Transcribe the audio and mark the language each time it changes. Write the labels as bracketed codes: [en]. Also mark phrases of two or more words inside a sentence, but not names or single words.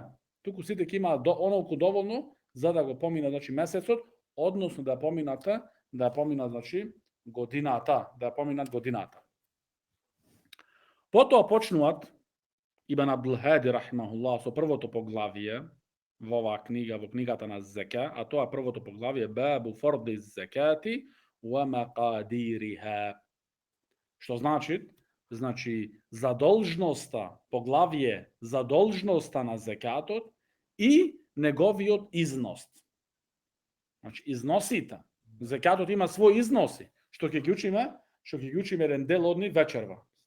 [mk] Туку сите ќе имаат онолку доволно за да го поминат, значи, месецот, односно да поминат, значи, годината, Потоа почнуваат Ибн Абдул Хади рахимахуллах со првото поглавие во оваа книга, во книгата на зека, а тоа првото поглавие [ar] باب فرض الزكاة ومقاديرها. [mk] Што значи задолжноста, поглавие задолжноста на зекатот и неговиот износ. Значи износите. Зекатот има свој износи, што ќе ги учиме еден дел од нив вечерва.